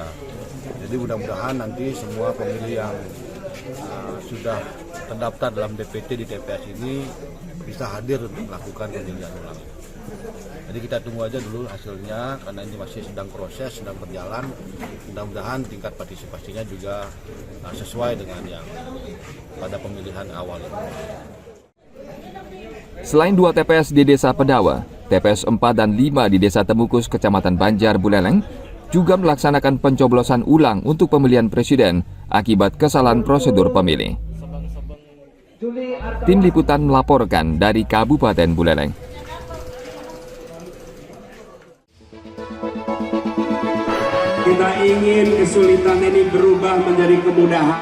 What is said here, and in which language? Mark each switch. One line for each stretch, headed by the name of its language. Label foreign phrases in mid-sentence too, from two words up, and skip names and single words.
Indonesian: Jadi mudah-mudahan nanti semua pemilih yang sudah terdaftar dalam DPT di TPS ini bisa hadir untuk melakukan pemilihan ulang. Jadi kita tunggu aja dulu hasilnya, karena ini masih sedang proses, sedang berjalan. Mudah-mudahan tingkat partisipasinya juga sesuai dengan yang pada pemilihan awal ini. Selain 2 TPS di Desa Pedawa, TPS 4 dan 5 di Desa Temukus, Kecamatan Banjar Buleleng, juga melaksanakan pencoblosan ulang untuk pemilihan presiden akibat kesalahan prosedur pemilih. Tim Liputan melaporkan dari Kabupaten Buleleng. Kita ingin kesulitan ini berubah menjadi kemudahan.